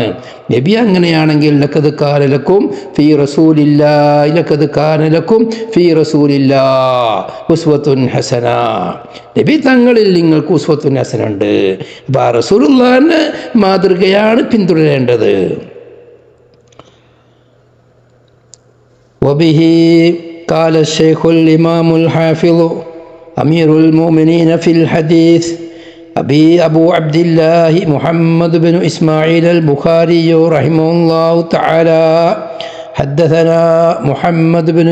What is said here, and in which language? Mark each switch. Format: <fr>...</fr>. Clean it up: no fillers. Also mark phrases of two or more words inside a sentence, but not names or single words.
<ml>നബി അങ്ങനെയാണെങ്കിൽ</ml> <ar>لقد كان لكم في رسول الله لقد كان لكم في رسول الله أسوة حسنة.</ar> <ml>നബി തങ്ങളിൽ നിങ്ങൾക്ക്</ml> <ar>أسوة حسنة</ar> <ml>ഉണ്ട്. അപ്പോൾ ആ റസൂലുള്ളാഹിന്റെ മാതൃകയാണ് പിന്തുടരേണ്ടത്.</ml> <ar>വബിഹി قال الشيخ الإمام الحافظ أمير المؤمنين في الحديث أبو عبد الله محمد بن إسماعيل البخاري رحمه الله تعالى حدثنا محمد بن</ar>